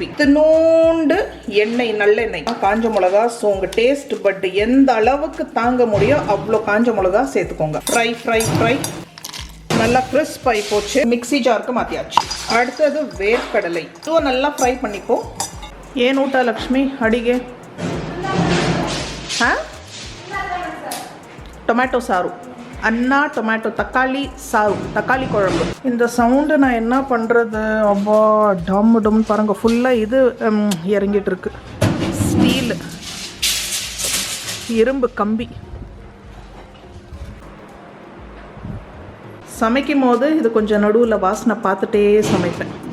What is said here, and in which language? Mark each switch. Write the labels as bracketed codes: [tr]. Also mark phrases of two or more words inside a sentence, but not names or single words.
[ta] தினோண்டு எண்ணெய், நல்லெண்ணெய், காஞ்ச மிளகா. ஸோ உங்கள் [en] taste bud [ta] எந்த அளவுக்கு தாங்க முடியும் அவ்வளோ காஞ்ச மிளகா சேர்த்துக்கோங்க. [en] fry fry fry [ta] நல்லா கிறிஸ்ப் ஆகி போச்சு. மிக்ஸி ஜாருக்கு மாற்றியாச்சு. அடுத்தது வேர்க்கடலை. இதுவும் நல்லா ஃப்ரை பண்ணிப்போம். ஏன் ஊட்டா லக்ஷ்மி அடிಗೆ [kn] ಟೊಮ್ಯಾಟೊ ಸಾರು, ಅನ್ನ ಟೊಮ್ಯಾಟೊ [ta] தக்காளி சாறு, தக்காளி குழம்பு. இந்த சவுண்டு நான் என்ன பண்ணுறது? அப்பா டம் டம் பாருங்க. ஃபுல்லாக இது இறங்கிட்டு இருக்கு. ஸ்டீல் இரும்பு கம்பி. சமைக்கும் போது இது கொஞ்சம் நடுவில் வாசனை பார்த்துட்டே சமைப்பேன்.